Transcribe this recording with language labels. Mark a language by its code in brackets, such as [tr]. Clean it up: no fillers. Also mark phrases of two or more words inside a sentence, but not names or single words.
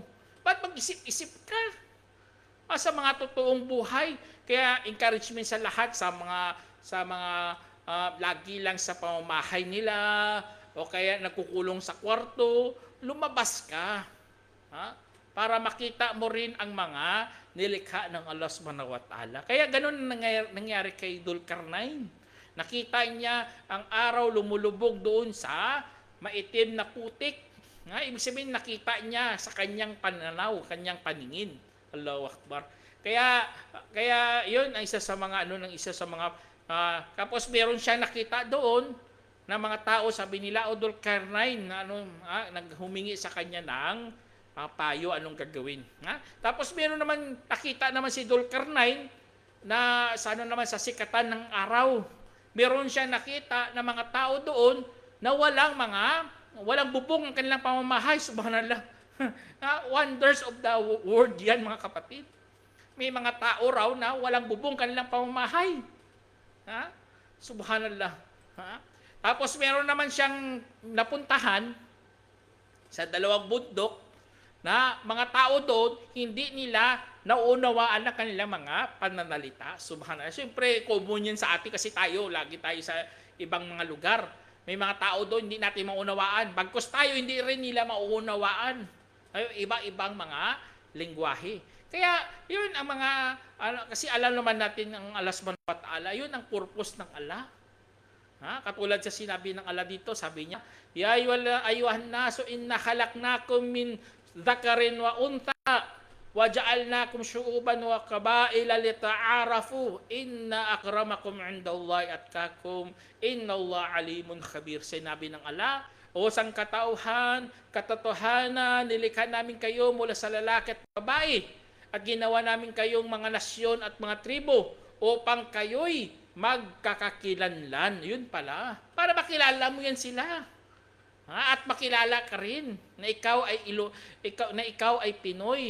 [tl] Ba't mag-isip-isip ka? Sa mga totoong buhay. Kaya encouragement sa lahat, sa mga lagi lang sa pamamahay nila, o kaya nagkukulong sa kwarto, lumabas ka. Para makita mo rin ang mga nilikha ng [ar] الله سبحانه وتعالى. [tl] Kaya ganun nangyari kay Dulkarnain. Nakita niya ang araw lumulubog doon sa maitim na putik. Ibig sabihin, nakita niya sa kanyang pananaw, kanyang paningin. [ar] الله أكبر. [tl] Kaya yun ang isa sa mga tapos meron siya nakita doon na mga tao, sabi nila, Dulkarnain, naghumingi sa kanya ng payo anong gagawin. Tapos meron naman, nakita naman si Dulkarnain na sa sikatan ng araw. Meron siya nakita na mga tao doon na walang bubong ang kanilang pamamahay. Subhanallah. [en] Wonders of the world [tl] yan mga kapatid. May mga tao raw na walang bubong kanilang pamamahay. Subhanallah. Tapos meron naman siyang napuntahan sa dalawang bundok na mga tao doon, hindi nila naunawaan ang kanilang mga pananalita. Subhanallah. Siyempre, common yan sa atin kasi lagi tayo sa ibang mga lugar. May mga tao doon hindi natin maunawaan. Bagkus tayo hindi rin nila mauunawaan. Ay, iba-ibang mga lengguwahe. Kaya yun ang mga kasi alam naman natin ang [ar] الله سبحانه وتعالى, [tl] yun ang purpose ng Allah. Katulad sa sinabi ng Allah dito, sabi niya, [ar] يا أيها الناس إنا خلقناكم من ذكر وأنثى وجعلناكم شعوبا وقبائل لتعارفوا إن أكرمكم عند الله أتقاكم إن الله عليم خبير. [tl] Sinabi ng Allah, o sang katotohanan, nilikha namin kayo mula sa lalaki at babae at ginawa namin kayong mga nasyon at mga tribo upang kayo'y magkakakilanlan. Yun pala. Para makilala mo yan sila. At makilala ka rin na ikaw ay Pinoy.